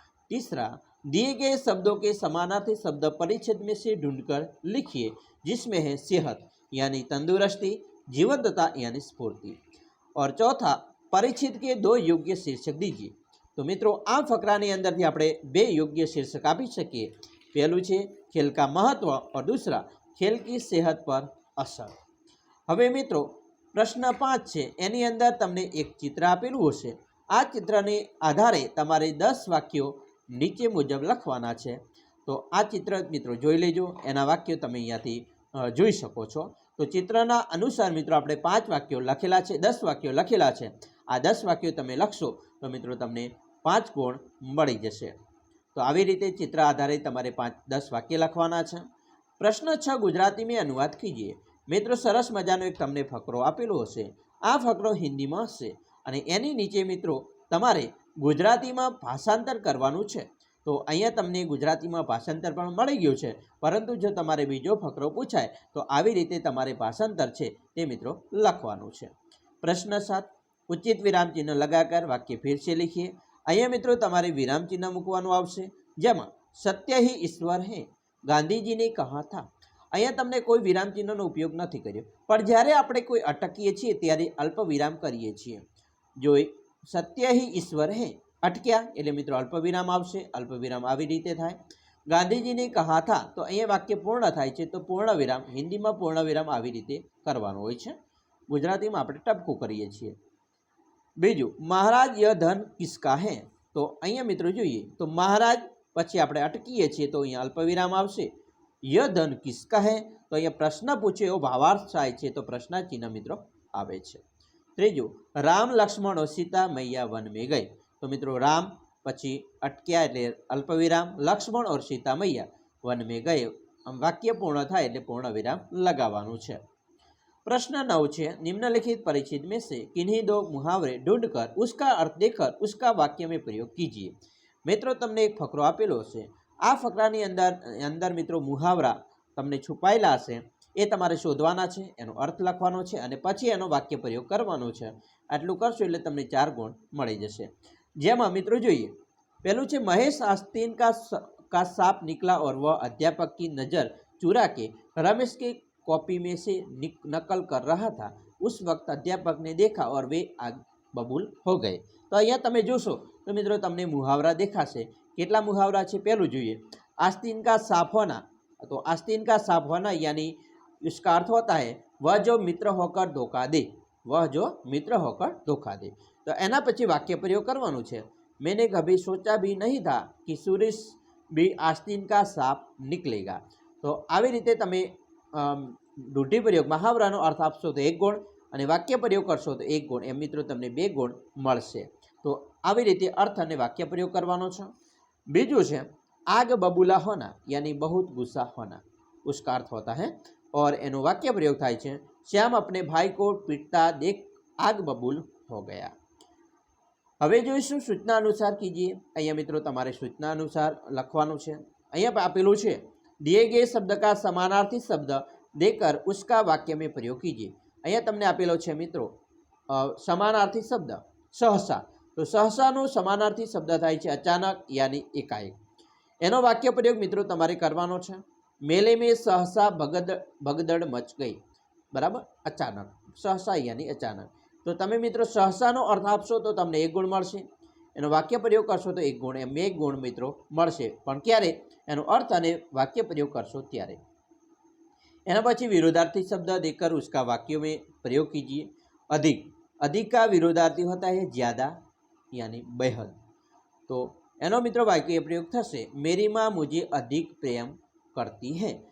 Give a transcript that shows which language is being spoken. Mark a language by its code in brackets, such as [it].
[hi] तीसरा, दिए गए शब्दों के समानार्थी शब्द परिच्छेद में से ढूंढकर लिखिए, जिसमें है सेहत यानी तंदुरुस्ती, जीवंतता यानी स्फूर्ति। और चौथा, परिच्छेद के 2 योग्य शीर्षक दीजिए। तो मित्रों, [gu] आ फकरानी अंदरथी આપણે [hi] 2 योग्य शीर्षक [gu] આપી શકીએ। પહેલું છે [hi] ખેલ કા મહત્વ और दूसरा ખેલ की सेहत पर असर। [gu] હવે મિત્રો, પ્રશ્ન 5 છે, એની અંદર તમને એક ચિત્ર આપેલું હશે। આ ચિત્રને આધારે તમારે 10 વાક્યો નીચે મુજબ લખવાના છે। તો આ ચિત્ર મિત્રો જોઈ લેજો, એના વાક્યો તમે અહીંયાથી જોઈ શકો છો। તો ચિત્રના અનુસાર મિત્રો આપણે 5 વાક્યો લખેલા છે, 10 વાક્યો લખેલા છે। આ 10 વાક્યો તમે લખશો તો મિત્રો તમને 5 ગુણ મળી જશે। તો આવી રીતે ચિત્ર આધારે તમારે 10 વાક્ય લખવાના છે। [hi] પ્રશ્ન 6, ગુજરાતી में अनुवाद कीजिए। [gu] મિત્રો સરસ મજાનો એક તમને ફકરો આપેલો હશે। આ ફકરો હિન્દીમાં હશે અને એની નીચે મિત્રો તમારે ગુજરાતીમાં ભાષાંતર કરવાનું છે। તો અહીંયા તમને ગુજરાતીમાં ભાષાંતર પણ મળી ગયું છે, પરંતુ જો તમારે બીજો ફકરો પૂછાય તો આવી રીતે તમારે ભાષાંતર છે તે મિત્રો લખવાનું છે। [hi] પ્રશ્ન 7, उचित विराम चिन्ह लगाकर वाक्य फिर से लिखिए। [gu] અહીંયા મિત્રો તમારે વિરામ ચિહ્ન મૂકવાનું આવશે, જેમાં સત્ય [hi] ही ईश्वर है गांधीजी ने कहा था। [gu] અહીંયા તમને કોઈ વિરામ ચિહ્નનો ઉપયોગ નથી કર્યો, પણ જ્યારે આપણે કોઈ અટકીએ છીએ ત્યારે અલ્પ વિરામ કરીએ છીએ। જો સત્ય [hi] ही ईश्वर है [gu] અટક્યા એટલે મિત્રો અલ્પ વિરામ આવશે। અલ્પ વિરામ આવી રીતે થાય। ગાંધીજીને કહા થા, તો અહીંયા વાક્ય પૂર્ણ થાય છે, તો પૂર્ણ વિરામ હિન્દીમાં પૂર્ણ વિરામ આવી રીતે કરવાનું હોય છે, ગુજરાતીમાં આપણે ટપકું કરીએ છીએ। [hi] બીજું, महाराज यह धन किसका है। [gu] तो અહીંયા મિત્રો જોઈએ તો महाराज પછી આપણે અટકીએ છીએ તો અહીંયા અલ્પવિરામ આવશે। [hi] यह धन किसका है, [gu] તો અહીંયા પ્રશ્ન પૂછે એવો ભાવાર્થ થાય છે, તો પ્રશ્ન ચિહ્ન મિત્રો આવે છે। [hi] ત્રીજું, राम लक्ष्मण और सीता मैया वन में गए। [gu] तो મિત્રો राम પછી અટક્યા એટલે અલ્પવિરામ, લક્ષ્મણ [hi] और सीता मैया वन में गए, [gu] વાક્ય પૂર્ણ થાય એટલે પૂર્ણ વિરામ લગાવવાનું છે। [hi] प्रश्न 9 છે, निम्नलिखित परिच्छेद में से किन्हीं 2 मुहावरे ढूंढकर उसका अर्थ देकर उसका वाक्य में प्रयोग कीजिए। [gu] મિત્રો તમને એક ફકરો આપેલો હશે। આ ફકરાની અંદર મિત્રો મુહાવરા તમને છુપાયેલા હશે, એ તમારે શોધવાના છે, એનો અર્થ લખવાનો છે અને પછી એનો વાક્ય પ્રયોગ કરવાનો છે। આટલું કરશો એટલે તમને 4 ગુણ મળી જશે। જેમાં મિત્રો જોઈએ, પહેલું છે, [hi] महेश आस्तीन का सांप निकला और वह अध्यापक की नज़र चुरा के रमेश के कॉपी में से नकल कर रहा था। उस वक्त अध्यापक ने देखा और वे आग बबूल हो गए। [gu] तो અહીંયા તમે જોશો તો મિત્રો તમને મુહાવરા દેખાશે। કેટલા મુહાવરા છે? પહેલું જોઈએ, [hi] आस्तीन का सांप होना। तो आस्तीन का सांप होना यानी इसका अर्थ होता है वह जो मित्र होकर धोखा दे, वह जो मित्र होकर धोखा दे। [gu] तो એના પછી વાક્ય પ્રયોગ કરવાનું છે। [hi] मैंने कभी सोचा भी नहीं था कि सुरेश भी आस्तीन का सांप निकलेगा। [gu] तो આવી રીતે તમે રૂઢિ પ્રયોગ મહાવરાનો અર્થ આપશો તો 1 ગુણ અને વાક્ય પ્રયોગ કરશો તો 1 ગુણ, એમ મિત્રો તમને 2 ગુણ મળશે। તો આવી રીતે અર્થ અને વાક્ય પ્રયોગ કરવાનો છે। બીજું છે, [hi] आग बबूला होना यानी बहुत गुस्सा होना, उसका अर्थ होता है और [gu] એનો વાક્ય પ્રયોગ થાય છે, [hi] श्याम अपने भाई को पीटता देख आग बबूल हो गया। [gu] હવે જોઈશું સૂચના અનુસાર કીજીએ। અહીંયા મિત્રો તમારે સૂચના અનુસાર લખવાનું છે। અહીંયા આપેલું છે, [hi] दिए गए शब्द का समानार्थी शब्द देकर उसका वाक्य में प्रयोग कीजिए। [gu] અહીંયા તમને આપેલો છે મિત્રો સમાનાર્થી શબ્દ सहसा। तो सहसाનો સમાનાર્થી શબ્દ થાય છે અચાનક यानी एकाएक। એનો વાક્ય પ્રયોગ મિત્રો તમારે કરવાનો છે। [hi] मेले में सहसा भगदड़ मच गई, बराबर, अचानक, सहसा यानी अचानक। [gu] तो તમે મિત્રો सहसाનો અર્થ આપશો તો તમને 1 ગુણ મળશે, એનો વાક્ય પ્રયોગ કરશો તો 1 ગુણ, એમ 1 ગુણ મિત્રો મળશે, પણ ક્યારે? એનો અર્થ અને વાક્ય પ્રયોગ કરશો ત્યારે। એના પછી [hi] विरोधार्थी शब्द देकर उसका वाक्यों में प्रयोग कीजिए। अधिक, अधिक का विरोधार्थी होता है ज्यादा यानी बेहद। [gu] तो એનો મિત્રો વાક્ય પ્રયોગ થશે, [hi] मेरी माँ मुझे अधिक प्रेम करती [gu] है।